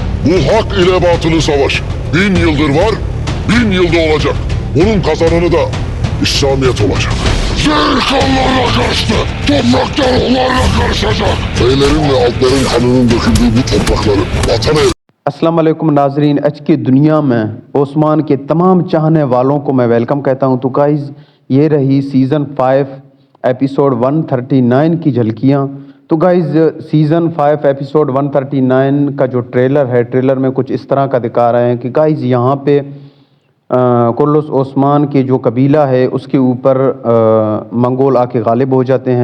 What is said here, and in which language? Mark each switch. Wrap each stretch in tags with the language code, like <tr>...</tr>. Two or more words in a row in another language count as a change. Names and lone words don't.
<tr>Bu hak ile batılı savaş 1000 yıldır var, 1000 yılda olacak. Bunun kazananı da İslamiyet olacak. Zerkanlarla karıştı, topraklar onlarla karışacak. Beylerin ve altların kanının döküldüğü bu toprakları vatan</tr> <ar>السلام علیکم</ar> <ur>ناظرین، آج کی دنیا میں عثمان کے تمام چاہنے والوں کو میں ویلکم کہتا ہوں. تو گائز، یہ رہی سیزن 5 ایپیسوڈ 139 کی جھلکیاں. تو گائز، سیزن 5 ایپیسوڈ 139 کا جو ٹریلر ہے، ٹریلر میں کچھ اس طرح کا دکھا رہے ہیں کہ گائز یہاں پہ کورولوش عثمان کے جو قبیلہ ہے اس کے اوپر منگول آ کے غالب ہو جاتے ہیں.</ur>